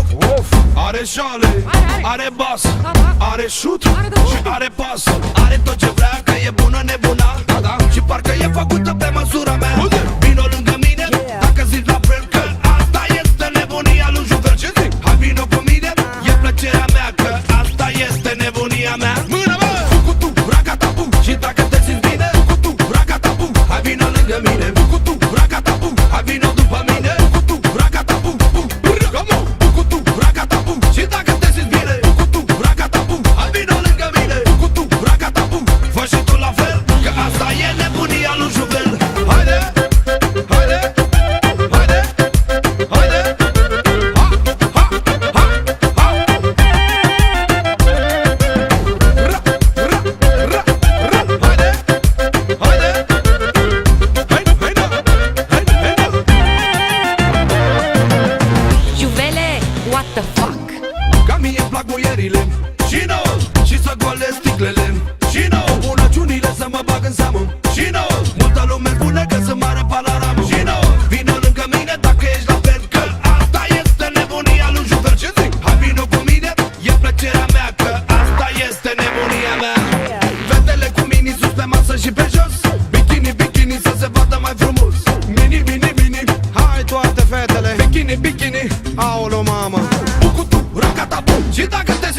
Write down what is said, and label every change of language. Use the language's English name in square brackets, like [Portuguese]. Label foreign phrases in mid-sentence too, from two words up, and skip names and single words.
[Romanian] Are șale, are bas, are șut și are pas. Are tot ce vrea, că e bună nebuna. Și parcă e făcută pe măsura mea. Vino lângă mine, dacă zici la fel, că asta este nebunia lui Juvel. Ce zic? Hai vino cu mine, e plăcerea mea, că asta este nebunia mea. Mână, bă! Bucutu, racata, bum. Și dacă te simți bine, bucutu, racata, bum. Hai vino lângă mine, bucutu, racata, bum. Hai vino după mine, bucutu, racata, bum, bum. Bucutu, racata, bum. Și dacă te simți bine, bucutu, racata, bum. Hai vino lângă mine, bucutu, racata, bum. Fă și tu la fel, că asta e nebunia lui Juvel. Haide, haide, haide, haide. Ha, ha, ha, ha. Ra, ra, ra, ra. Haide, haide. Haide, haide, haide, haide. Juvele, [English] what the fuck? [Romanian] Ca mie îmi plac muierile și nouă, și să golesc sticlele și nouă, bunăciunile să mă bag în seamă și nouă, multă lume spune că sunt mare panoramă și nouă, vină lângă mine dacă ești la fel, că asta este nebunia lui Juvel. Ce zic? Hai vină cu mine, e plăcerea mea, că asta este nebunia mea. Fetele cu mini sus pe masă și pe jos, bikini, bikini să se vadă mai frumos. Mini, mini, mini, hai toate fetele. Bikini, bikini, aolo mamă. Bucutu, racata, bum. Și dacă